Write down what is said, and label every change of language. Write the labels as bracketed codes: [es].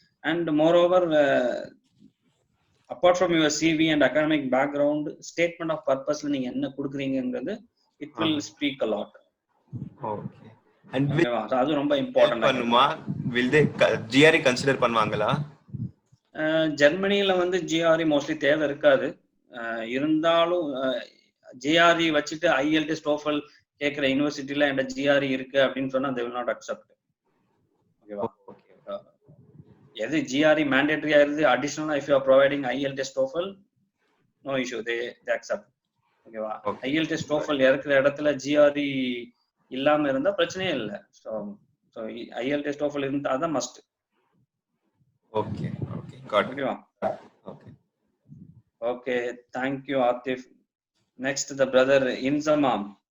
[en] And moreover, apart from your CV and academic background, statement of purpose [ta] நீங்க என்ன கொடுக்குறீங்கங்கிறது [en] it will speak a lot. Okay. And [ta] அது ரொம்ப important. பண்ணுமா? [en] will they GRE consider [ta] பண்ணுவாங்களா? ஜெர்மனில வந்து GRE mostly தேவை இருக்காது. இருந்தாலும் GRE வச்சுட்டு IELTS TOEFL கேட்குற யூனிவர்சிட்டில என்ற GRE இருக்கு அப்படின்னு சொன்னா [en] they will not accept. [ta] ஓகேவா? [en] எது GRE mandatory ஆயிருது, additional if you are providing IELTS TOEFL, no issue, they accept. ஓகேவா? IELTS TOEFL இருக்கிற இடத்துல GRE [ta] இல்லாம இருந்தா பிரச்சனையே இல்லை. ஸோ ஸோ IELTS TOEFL இருந்தா தான் மஸ்ட். Okay okay God. ஓகேவா? Okay [en] Okay, thank you Atif. Next the brother Inzamam.